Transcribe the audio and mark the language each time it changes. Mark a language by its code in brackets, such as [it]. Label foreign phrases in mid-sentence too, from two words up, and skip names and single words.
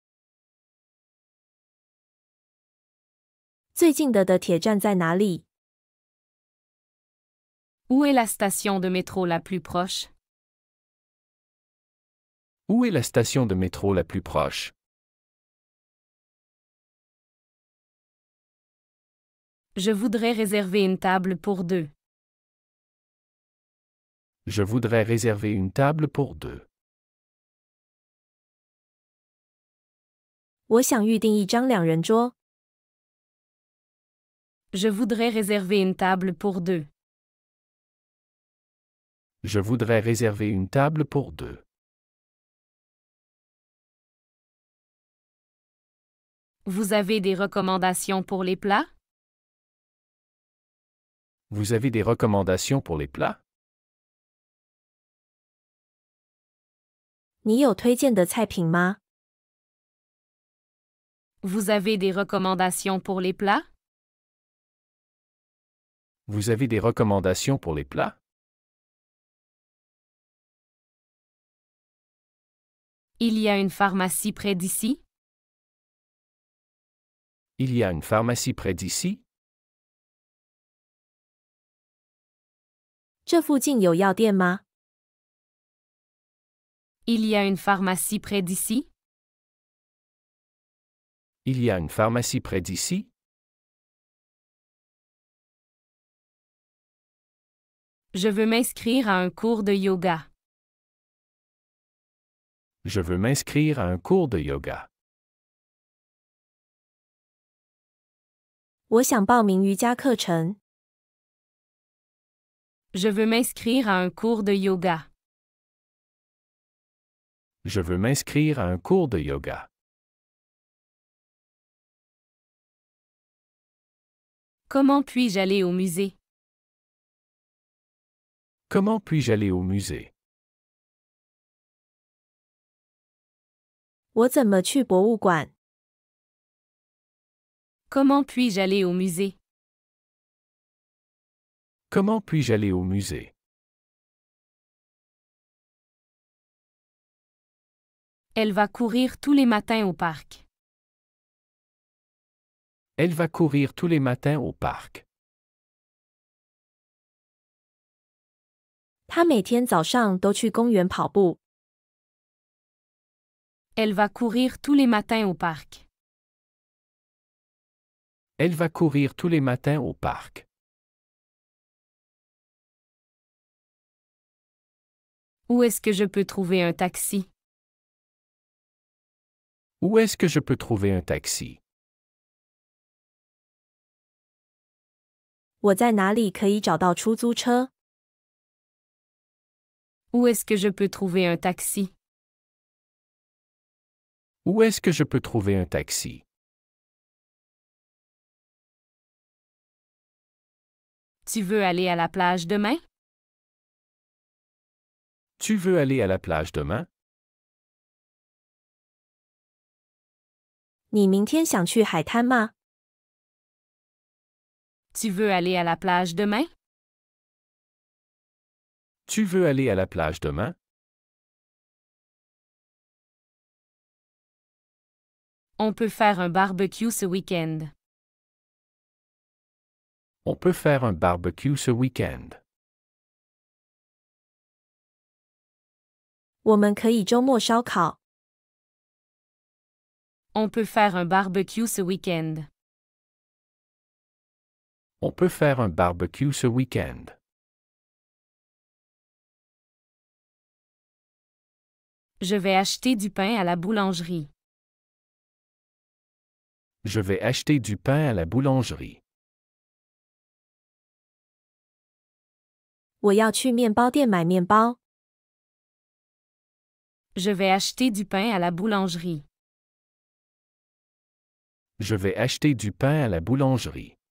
[zh] 最近的铁站在哪里？ [fr] Où est la station de métro la plus proche? Où est la station de métro la plus proche? Je voudrais réserver une table pour deux. Je voudrais réserver une table pour deux. [zh] 我想预订一张两人桌。 [fr] Je voudrais réserver une table pour deux. Je voudrais réserver une table pour deux. Vous avez des recommandations pour les plats? Vous avez des recommandations pour les plats? [zh] 你有推荐的菜品吗？ [fr] Vous avez des recommandations pour les plats? Vous avez des recommandations pour les plats? Il y a une pharmacie près d'ici? Il y a une pharmacie près d'ici? [zh] 这附近有药店吗？ [fr] Il y a une pharmacie près d'ici? Il y a une pharmacie près d'ici? Je veux m'inscrire à un cours de yoga. Je veux m'inscrire à un cours de yoga. [zh] 我想报名瑜伽课程。 [fr] Je veux m'inscrire à un cours de yoga. Je veux m'inscrire à un cours de yoga. Comment puis-je aller au musée? Comment puis-je aller au musée? [zh] 我怎么去博物馆？ [fr] Comment puis-je aller au musée? Comment puis-je aller au musée? Elle va courir tous les matins au parc. Elle va courir tous les matins au parc. [zh] 他每天早上都去公园跑步。 [fr] Elle va courir tous les matins au parc. Elle va courir tous les matins au parc. Où est-ce que je peux trouver un taxi? Où est-ce que je peux trouver un taxi? [zh] 我在哪里可以找到出租车？ [fr] Où est-ce que je peux trouver un taxi? Où est-ce que je peux trouver un taxi? Tu veux aller à la plage demain? Tu veux aller à la plage demain? [zh] 你明天想去海滩吗？ [fr] Tu veux aller à la plage demain? Tu veux aller à la plage demain? On peut faire un barbecue ce week-end. On peut faire un barbecue ce week-end. [zh] 我们可以周末烧烤。 [fr] On peut faire un barbecue ce week-end. On peut faire un barbecue ce week-end. Je vais acheter du pain à la boulangerie. Je vais acheter du pain à la boulangerie. [zh] 我要去面包店买面包。 [fr] Je vais acheter du pain à la boulangerie. Je vais acheter du pain à la boulangerie.